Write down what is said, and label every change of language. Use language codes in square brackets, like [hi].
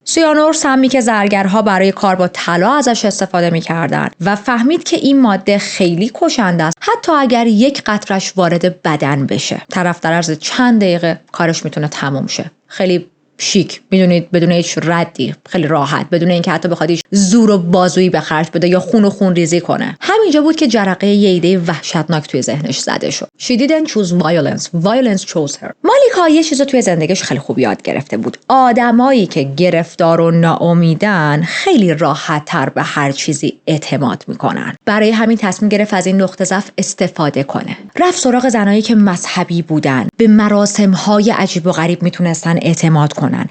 [fa] سیانور سمی که زرگرها برای کار با طلا ازش استفاده میکردن و فهمید که این ماده خیلی کشنده است، حتی اگر یک قطرش وارد بدن بشه. طرف در عرض چند دقیقه کارش میتونه تموم شه. خیلی شیک، میدونید، بدون هیچ ردی، خیلی راحت، بدون اینکه حتی بخواد هیچ زور و بازویی به خرج بده یا خون ریزی کنه. همینجا بود که جرقه یه ایده وحشتناک توی ذهنش زده شد. [en] She didn't choose violence chose her. [fa] مالیکا یه چیزو توی زندگیش خیلی خوب یاد گرفته بود. آدمایی که گرفتار و ناامیدن خیلی راحت‌تر به هر چیزی اعتماد میکنن. برای همین تصمیم گرفت از این نقطه ضعف استفاده کنه. رفت سراغ زنایی که مذهبی بودن، به مراسم‌های عجیب و غریب میتونستن اعتماد کنن.